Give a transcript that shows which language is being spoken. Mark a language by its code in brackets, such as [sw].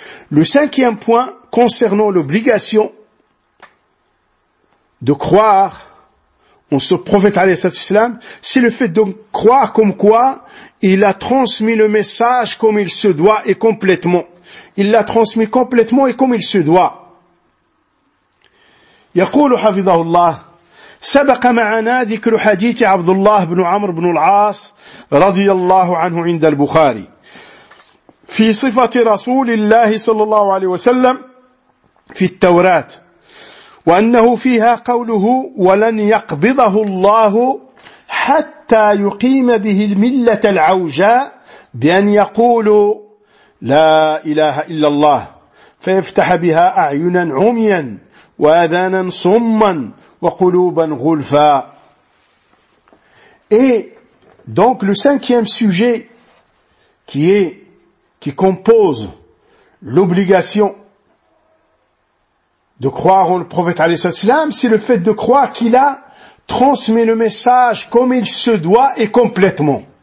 [fr] Le cinquième point concernant l'obligation de croire on se prophète alayhi salatu salam, c'est le fait de croire comme quoi il a transmis le message comme il se doit et complètement. Il l'a transmis complètement et comme il se doit. [ar] يقول حفظه الله: سبق معنا ذكر حديث عبد الله بن عمرو بن العاص رضي الله عنه عند البخاري في صفة رسول الله صلى الله عليه وسلم في التوراة، وأنه فيها قوله: ولن يقبضه الله حتى يقيم به الملة العوجاء بأن يقول لا إله إلا الله فيفتح بها أعينا عميا وأذانا صما وقلوبا غلفا. [fr] Et donc le cinquième sujet qui compose l'obligation de croire en le prophète alayhi salatu salam, c'est le fait de croire qu'il a transmis le message comme il se doit et complètement.